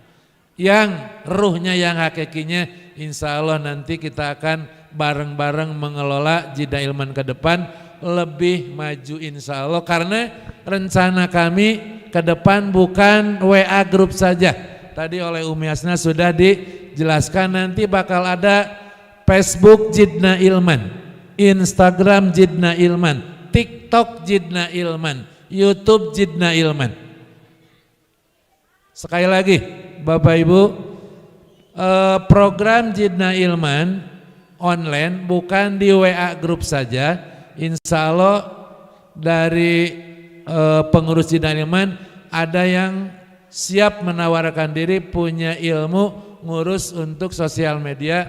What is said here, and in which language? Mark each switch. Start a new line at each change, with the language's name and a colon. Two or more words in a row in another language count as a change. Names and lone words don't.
Indonesian: Yang ruhnya, yang hakikinya,
Arabic: إن شاء الله
Indonesian: nanti kita akan bareng-bareng mengelola Jidna Ilman ke depan lebih maju
Arabic: إن شاء الله,
Indonesian: karena rencana kami ke depan bukan WA grup saja. Tadi oleh Umi Hasna sudah dijelaskan, nanti bakal ada Facebook Jidna Ilman, Instagram Jidna Ilman, TikTok Jidna Ilman, YouTube Jidna Ilman. Sekali lagi Bapak Ibu, program Jidna Ilman online bukan di WA grup saja.
Arabic: إن شاء الله
Indonesian: dari pengurus Jidna Ilman ada yang siap menawarkan diri, punya ilmu ngurus untuk sosial media.